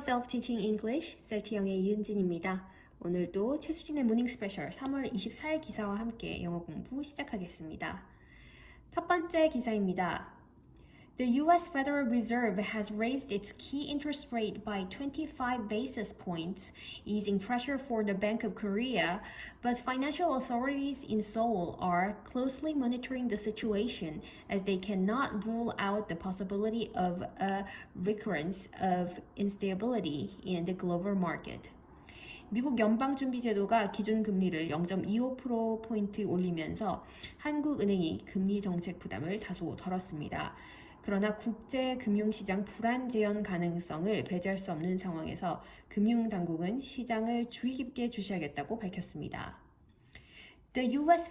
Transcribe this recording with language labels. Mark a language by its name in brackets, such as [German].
[Korean] Self-Teaching English 셀티영의 이은진입니다. 오늘도 최수진의 모닝 스페셜 3월 24일 기사와 함께 영어 공부 시작하겠습니다. [English] 첫 번째 기사입니다. The U.S. Federal Reserve has raised its key interest rate by 25 basis points, easing pressure for the Bank of Korea, but financial authorities in Seoul are closely monitoring the situation as they cannot rule out the possibility of a recurrence of instability in the global market. [Korean] 미국 연방준비제도가 기준금리를 0.25%포인트 올리면서 한국은행이 금리 정책 부담을 다소 덜었습니다. 그러나 국제금융시장 불안 재현 가능성을 배제할 수 없는 상황에서 금융당국은 시장을 주의 깊게 주시하겠다고 밝혔습니다. [English] The U.S.